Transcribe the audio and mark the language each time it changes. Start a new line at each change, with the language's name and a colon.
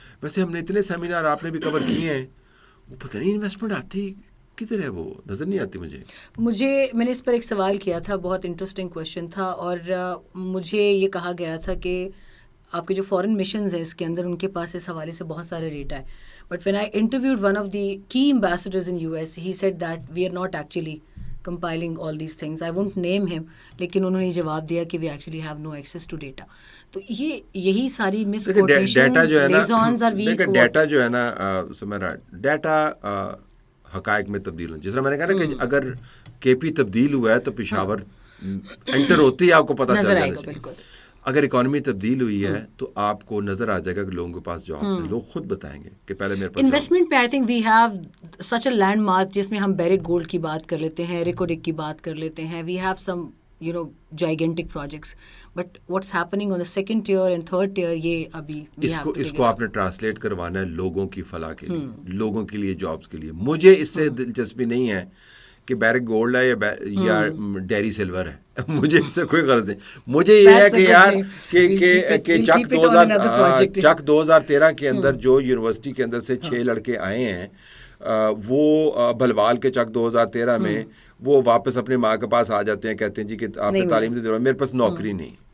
Urdu: ویسے ہم نے اتنے سیمینار آپ نے بھی کور کیے ہیں, وہ پتہ نہیں انویسٹمنٹ آتی کدھر ہے, وہ نظر نہیں آتی مجھے. میں نے اس پر ایک سوال کیا تھا, بہت انٹرسٹنگ کویشچن تھا, اور مجھے یہ کہا گیا تھا کہ آپ کے جو فورن مشنز ہیں اس کے اندر ان کے پاس اس حوالے سے بہت سارے ڈیٹا ہے.
English: But when I interviewed one of the key ambassadors in US, he said that we are not actually compiling all these things. I won't name him,
Urdu: لیکن انہوں نے جواب دیا کہ
English: we actually have no access to data.
Urdu: تو یہی ساری
English: misquotations, liaisons are weak.
Urdu: دیکھیں ڈیٹا جو ہے نا سمیرا، ڈیٹا حقائق میں تبدیل ہو. جس طرح میں نے کہا نا کہ اگر کے پی تبدیل ہوا ہے تو پشاور انٹر ہوتی ہے آپ کو پتہ چل جائے گا. بالکل. اگر اکانومی تبدیل ہوئی ہے تو آپ کو نظر آ جائے گا کہ لوگوں کے پاس جابس ہیں. لوگ خود بتائیں گے کہ پہلے میرے پاس انویسٹمنٹ پہ
English: I think we have such a landmark
Urdu: جس میں ہم بیرک گولڈ کی بات کر لیتے ہیں, ریکوڈک کی بات کر لیتے ہیں.
English: we have some gigantic projects, but what's happening on the second tier and third tier,
Urdu: یہ ابھی اس کو آپ نے ٹرانسلیٹ کروانا ہے لوگوں کی فلاح کے لیے, لوگوں کے لیے, جابس کے لیے. مجھے اس سے دلچسپی نہیں ہے کہ بیرک گولڈ ہے یا ڈیری سلور ہے, مجھے اس سے کوئی غرض نہیں. مجھے یہ ہے کہ یار کہ چک 2013 کے اندر جو یونیورسٹی کے اندر سے 6 لڑکے آئے ہیں وہ بھلوال کے چک 2013 میں وہ واپس اپنی ماں کے پاس آ جاتے ہیں, کہتے ہیں جی کہ آپ نے تعلیم دی, میرے پاس نوکری نہیں